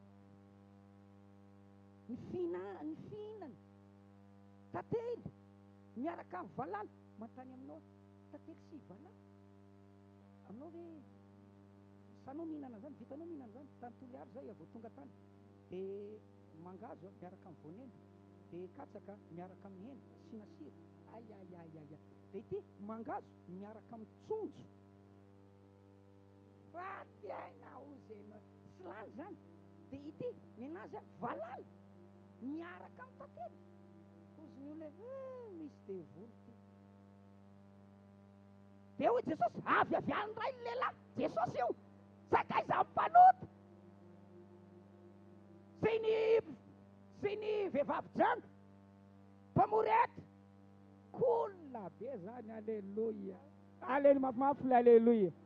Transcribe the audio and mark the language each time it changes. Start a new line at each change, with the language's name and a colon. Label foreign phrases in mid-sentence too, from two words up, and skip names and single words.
Malagasy: ny fihinany tately miaraka amin'ny valala mantany aminao tately sy valala aminao hoe sanao mihinana zany vitanao mihinana zany tany toliary zay avao tonga tany dia mangazo miaraka amin'ny voanendy dia katsaka miaraka amin'ny hena asina sira ayayayaya dia ity mangazo miaraka amin'ny tsonjo fa tiaina ozena sy lany zany dia ity ny anazy valala miaraka amin'ny tately ozy ny olona misy devoly ty dia hoy Jesosy avy aviany ray ny lehilahy Jesosy io sakaiza mpanota sy ny vehivavy janga mpamorety kola be zany alleloia mafimafy le alleloia